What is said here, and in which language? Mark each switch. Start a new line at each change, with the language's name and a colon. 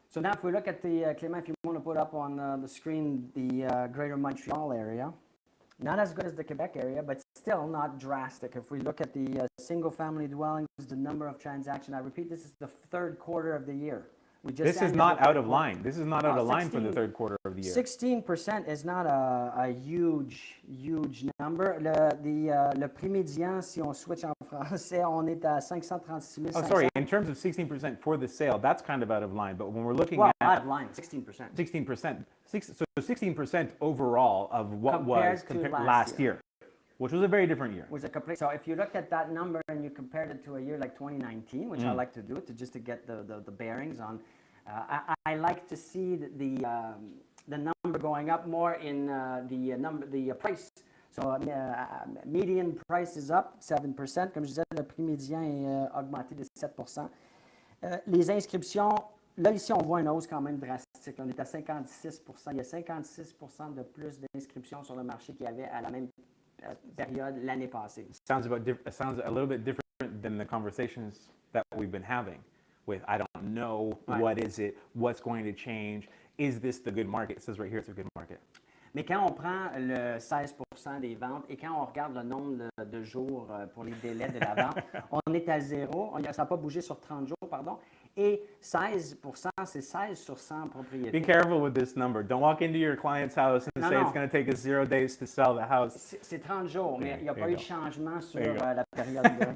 English: So now if we look at the, Clément, if you want to put up on the screen the Greater Montreal area, not as good as the Quebec area, but still not drastic. If we look at the single-family dwellings, the number of transactions, I repeat, this is the third quarter of the year. This is not out of line. This is not out of line for the third quarter of the year. 16% is not a huge number.
French: Le prix médian, si on switch en français, on est à 536 500.
English: Oh, sorry. In terms of 16% for the sale, that's kind of out of line. But when we're looking at out of line, 16%. 16%. So 16% overall of what was compared last year. Which was a very different year. So if you look at that number and you compared it to a year like 2019, which I like to do just to get the bearings on, I like to see the number going up more in the price. So median price is up 7%.
French: Comme je disais, le prix médian est augmenté de 7%. Les inscriptions, là ici on voit une hausse quand même drastique. On est à 56%. Il y a 56% de plus d'inscriptions sur le marché qu'il y avait à la même période l'année passée.
English: Sounds a little bit different than the conversations that we've been having with I don't know, what is it, what's going to change, is this the good market? It says right here it's a good market.
French: Mais quand on prend le 16% des ventes et quand on regarde le nombre de jours pour les délais de la vente, on est à zéro, ça n'a pas bougé sur 30 jours, pardon, et 16%, c'est 16 sur 100 propriétés.
English: Be careful with this number. Don't walk into your client's house and say it's going to take us 0 days to sell the house.
French: C'est 30 jours, mais il n'y a pas eu de changement sur la période.